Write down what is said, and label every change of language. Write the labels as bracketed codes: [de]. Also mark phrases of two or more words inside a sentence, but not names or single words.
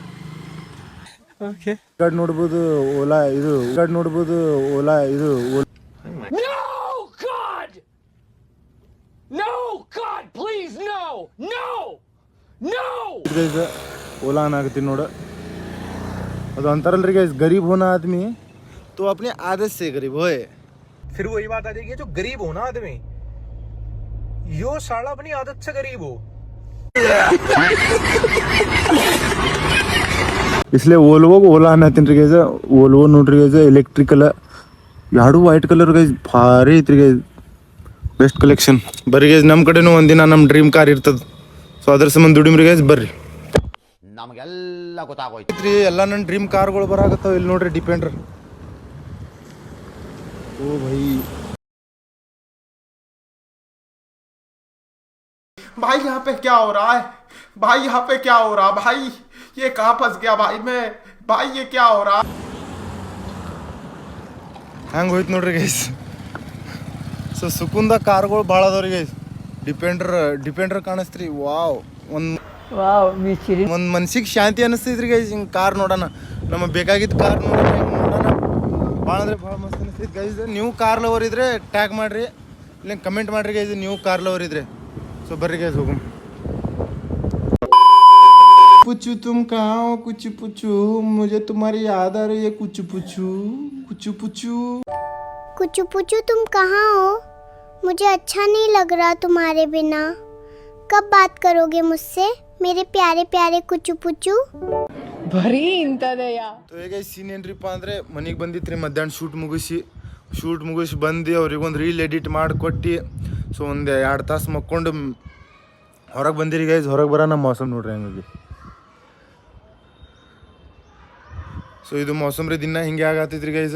[kn] ಗಾಡಿ ನೋಡ್ಬೋದು ಓಲಾ ಇದು, ಗಾಡಿ ನೋಡ್ಬೋದು ಓಲಾ ಇದು. ಗೈಸ್ ಓಲಾ ಅನ್ನಾಗತ್ತೀನಿ ನೋಡ. ಅದು ಅಂತಾರಲ್ರಿ ಗೈಸ್, [hi] गरीब होना आदमी तो अपने आदत से गरीब होए. फिर वही बात आ जाएगी, जो गरीब हो ना आदमी, यो साला अपनी आदत से गरीब हो. [kn] इसलिए वोल्वोಗೆ ಓಲಾ ಅನ್ನತ್ತೀನಿ ರೀ ಗೈಸ್. ವೋಲ್ವೋ ನೋಡ್ರಿ ಗೈಸ್, ಎಲೆಕ್ಟ್ರಿಕಲ್ ಎರಡು [en] white colour [kn] ಗೈಸ್, ಭಾರಿ ಐತ್ರಿ ಗೈಸ್. [en] best collection. [kn] ಬರ್ರಿ ಗೈಸ್, ನಮ್ಮ ಕಡೆನೂ ಒಂದಿನ ನಮ್ಮ [en] dream car [kn] ಇರ್ತದೆ. ಸೊ ಅದ್ರ ಸಂಬಂಧ ದುಡಿಮ್ರಿ ಗೈಸ್. ಬರ್ರಿ ನಮಗೆಲ್ಲ ಗೊತ್ತಾಗೋಯ್ತು. ಐತ್ರಿ ಎಲ್ಲ ನನ್ನ [en] dream cars [kn] ಬರಾಕತ್ತಾವ. ಇಲ್ಲಿ ನೋಡ್ರಿ ಡಿಪೆಂಡರ್. [hi] ओ भाई भाई यहाँ पे क्या हो रहा है? भाई यहाँ पे क्या हो रहा है? भाई ये कहाँ फंस गया भाई मैं? भाई ये क्या हो रहा? [kn] ಹ್ಯಾಂಗೆ ಹೋಯ್ತು ನೋಡ್ರಿ ಗೈಸ್. ಸೊ ಸುಕುಂದ ಕಾರ್ಗಳು ಭಾಳ ಅದಾವ್ರಿ ಗೈಸ್. ಡಿಪೆಂಡರ್ ಕಾಣಿಸ್ತ್ರಿ. ವಾವ್, ಒಂದು ಮನ್ಸಿಗೆ ಶಾಂತಿ ಅನಿಸ್ತೈತ್ರಿ ಗೈಸ್. ಹಿಂಗೆ ಕಾರ್ ನೋಡೋಣ, ನಮಗೆ ಬೇಕಾಗಿದ್ದು ಕಾರ್ ನೋಡೋಣ, ಹಿಂಗೆ ನೋಡೋಣ. ಭಾಳ ಅಂದ್ರೆ ಭಾಳ ಮಸ್ತ್ ಅನಿಸ್ತೈತೆ ಗೈಸ್. ನೀವು [en] car lover [kn] ಇದ್ರೆ ಟ್ಯಾಗ್ ಮಾಡಿರಿ, ಇಲ್ಲ ಕಮೆಂಟ್ ಮಾಡಿರಿ ಗೈಸ್ ನೀವು [en] car lover [kn] ಇದ್ರೆ. ಸೊ ಬರ್ರಿ ಗೈಸ್ ಹೋಗು. [hi] पुचू तुम कहाँ हो कुछ पुचू, मुझे तुम्हारी याद आ रही है कुछ पुचू. कुछ पुचू कुचू पुचू तुम कहाँ हो? मुझे अच्छा नहीं लग रहा तुम्हारे बिना. कब बात करोगे मुझसे मेरे प्यारे प्यारे कुचू पुचू? [kn] ಬರೀ ಇಂಥದೆಯ. ಸೊ ಹೇಗೆ ಸೀನ್ ಏನ್ರಿಪ್ಪ ಅಂದರೆ ಮನೆಗೆ ಬಂದಿತ್ತು ರೀ ಮಧ್ಯಾಹ್ನ ಶೂಟ್ ಮುಗಿಸಿ ಬಂದು ಅವ್ರಿಗೊಂದು [en] reel edit [kn] ಮಾಡಿಕೊಟ್ಟು ಸೊ ಒಂದು 2 ತಾಸು ಮಕ್ಕೊಂಡು ಹೊರಗೆ ಬಂದಿರಿ ಗೈಸ್. ಹೊರಗೆ ಬರೋ ನಮ್ಮ ಮೌಸಮ್ ನೋಡ್ರಿ ಹಂಗಾಗಿ. ಸೊ ಇದು ಮೌಸಮ್ ರೀ, ದಿನ ಹಿಂಗೆ ಆಗತ್ತೈತ್ರಿ ಗೈಸ್.